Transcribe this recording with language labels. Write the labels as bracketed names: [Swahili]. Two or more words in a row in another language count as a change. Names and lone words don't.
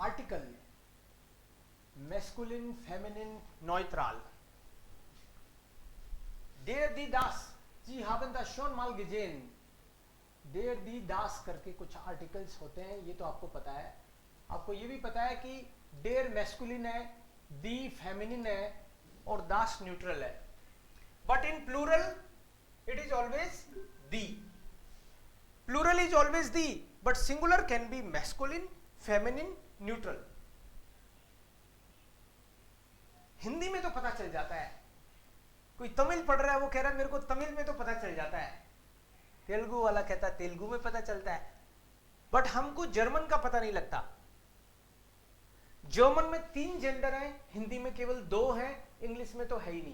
[English] article masculine, feminine, neutral. [German] Der die das, जी haben das schon mal gesehen. Der die das [Hindi] करके कुछ आर्टिकल्स होते हैं, ये तो आपको पता है. आपको ये भी पता है कि der मैस्कुलिन है, die फेमिनिन है और das न्यूट्रल है. [English] but in plural it is always the. plural is always the, but singular can be masculine, feminine, neutral. [Hindi] हिंदी में तो पता चल जाता है. कोई तमिल पढ़ रहा है, वो कह रहा है मेरे को तमिल में तो पता चल जाता है. तेलुगु वाला कहता है तेलुगु में पता चलता है. बट हमको जर्मन का पता नहीं लगता. जर्मन में 3 जेंडर हैं, हिंदी में केवल 2 हैं, इंग्लिश में तो है ही नहीं.